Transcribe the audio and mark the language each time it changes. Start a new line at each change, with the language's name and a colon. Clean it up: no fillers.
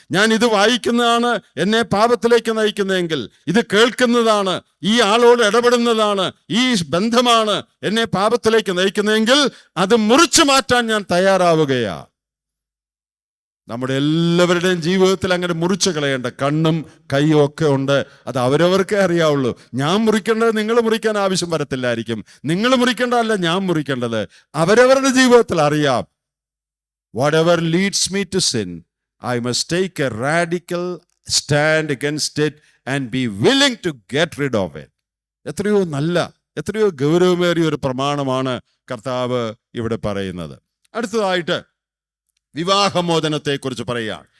Malayalam: ഞാൻ ഇത് വായിക്കുന്നതാണ് എന്നെ പാപത്തിലേക്ക് നയിക്കുന്നതെങ്കിൽ, ഇത് കേൾക്കുന്നതാണ്, ഈ ആളോട് ഇടപെടുന്നതാണ്, ഈ ബന്ധമാണ് എന്നെ പാപത്തിലേക്ക് നയിക്കുന്നതെങ്കിൽ അത് മുറിച്ചു മാറ്റാൻ ഞാൻ തയ്യാറാവുകയാ. നമ്മുടെ എല്ലാവരുടെയും ജീവിതത്തിൽ അങ്ങനെ മുറിച്ചു കളയേണ്ട കണ്ണും കൈയും ഒക്കെ ഉണ്ട്. അത് അവരവർക്കേ അറിയാവുള്ളൂ. ഞാൻ മുറിക്കേണ്ടത് നിങ്ങൾ മുറിക്കാൻ ആവശ്യം വരത്തില്ലായിരിക്കും. നിങ്ങൾ മുറിക്കേണ്ടതല്ല ഞാൻ മുറിക്കേണ്ടത്, അവരവരുടെ ജീവിതത്തിൽ അറിയാം.
English: Whatever leads me to sin, I must take a radical stand against it and be willing to get rid of it.
Malayalam: എത്രയോ നല്ല, എത്രയോ ഗൗരവമേറിയ ഒരു പ്രമാണമാണ് കർത്താവ് ഇവിടെ പറയുന്നത്. അടുത്തതായിട്ട് വിവാഹമോചനത്തെക്കുറിച്ച് പറയുകയാണ്.